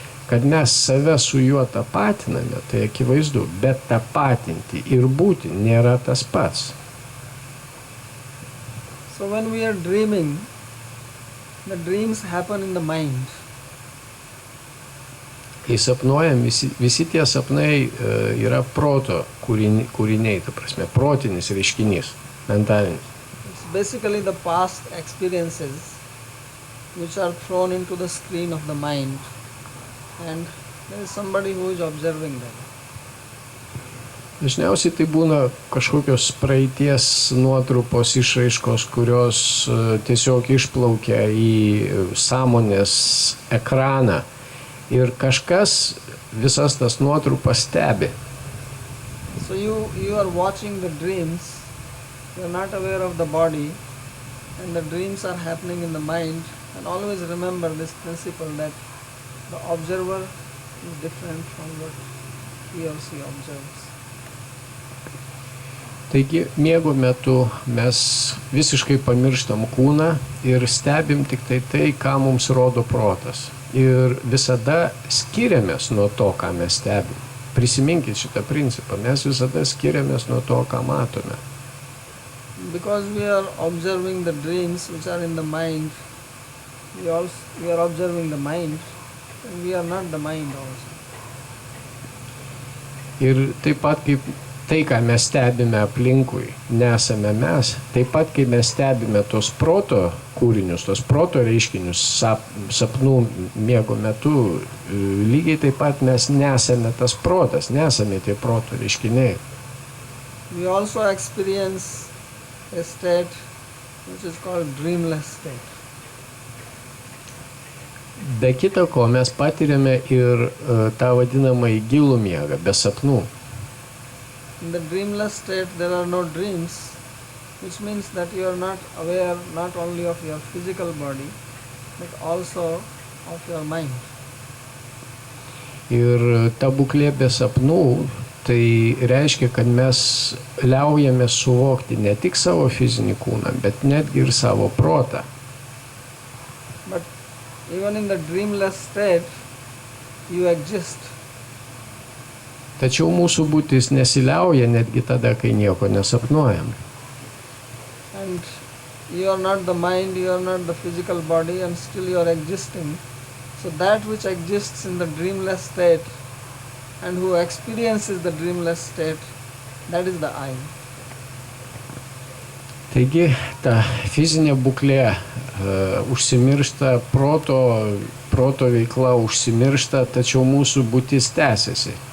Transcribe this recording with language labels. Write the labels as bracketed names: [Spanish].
[Lithuanian] Kad mes save su juo tapatiname, tai akivaizdu, bet tapatinti ir būti nėra tas pats. [English] So when we are dreaming, the dreams happen in the mind. [Lithuanian] Kai sapnuojam, visi tie sapnai yra proto kūriniai, ta prasme, protinis reiškinys, mentalinis. [English] It's basically the past experiences which are thrown into the screen of the mind, and there is somebody who is observing them. [Lithuanian] Dažniausiai tai būna kažkokios praeities nuotrupos išraiškos, kurios tiesiog išplaukia į sąmonės ekraną. Ir kažkas visas tas nuotrupas stebi. [English] So you are watching the dreams, you are not aware of the body, and the dreams are happening in the mind, and always remember this principle that the observer is different from what he or she observes. [Lithuanian] Taigi miego metu mes visiškai pamirštam kūną ir stebim tik tai, ką mums rodo protas. Ir visada skiriamės nuo to, ką mes stebim. Prisiminkit šitą principą, mes visada skiriamės nuo to, ką matome. [English] Because we are observing the dreams which are in the mind, we are observing the mind, and we are not the mind also. [Lithuanian] Ir taip pat kaip tai, ką mes stebime aplinkui, nesame mes, taip pat, kai mes stebime tos proto kūrinius, tos proto reiškinius sapnų miego metu, lygiai taip pat mes nesame tas protas, nesame tie proto reiškiniai. [English] We also experience a state which is called dreamless state. [Lithuanian] Be kita ko, mes patiriame ir tą vadinamąjį gilų miegą, be sapnų. [English] In the dreamless state there are no dreams, which means that you are not aware not only of your physical body, but also of your mind. [Lithuanian] Ir ta būklė be sapnų, tai reiškia, kad mes liaujame suvokti ne tik savo fizinį kūną, bet netgi ir savo protą. [English] But even in the dreamless state, you exist. [Lithuanian] Tačiau mūsų būtis nesiliauja netgi tada, kai nieko nesapnuojam. [English] And you are not the mind, you are not the physical body, and still you are existing. So that which exists in the dreamless state and who experiences the dreamless state, that is the I. [Lithuanian] Taigi, ta fizinė būklė užsimiršta, proto veikla užsimiršta, tačiau mūsų būtis tęsiasi.